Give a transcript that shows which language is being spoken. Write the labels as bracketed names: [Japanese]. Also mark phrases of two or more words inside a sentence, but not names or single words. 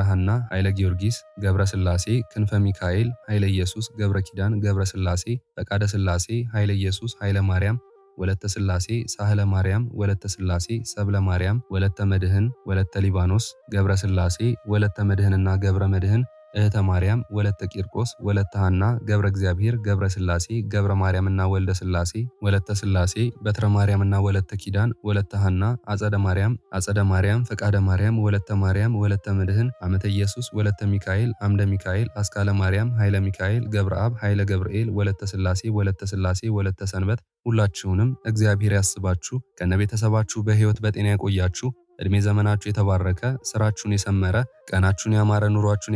[Amharic] ሐና ኃይለ ጊዮርጊስ ገብረ ስላሴ ክንፈ ሚካኤል ኃይለ ኢየሱስ ገብረ ኪዳን ገብረ ስላሴ ፈቃደ ስላሴ ኃይለ ኢየሱስ ኃይለ ማርያም ወለተ ስላሴ ሳህለ ማርያም ወለተ ስላሴ ሰብለ ማርያም ወለተ መድህን ወለተ ሊባኖስ ገብረ ስላሴ ወለተ መድህንና ገብረ መድህን እህተ ማርያም ወለተ ቂርቆስ ወለተ ሐና ገብረ እግዚአብሔር ገብረ ስላሴ ገብረ ማርያምና ወልደ ስላሴ ወለተ ስላሴ በትረ ማርያምና ወለተ ኪዳን ወለተ ሐና አጸደ ማርያም ፈቃደ ማርያም ወለተ መድህን አመተ ኢየሱስ ወለተ ሚካኤል አምደ ሚካኤል አስካለ ማርያም ኃይለ ሚካኤል ገብረ አብ ኃይለ ገብርኤል ወለተ ስላሴ ወለተ ሰንበት ሁላችሁንም እግዚአብሔር ያስባችሁ ከነቤተሰባችሁ በሕይወት በጤና ያቆያችሁ። እድሜ ዘመናችሁ የተባረከ ስራችሁን የሰመረ ቀናችሁን ያማረ ኑሯችሁን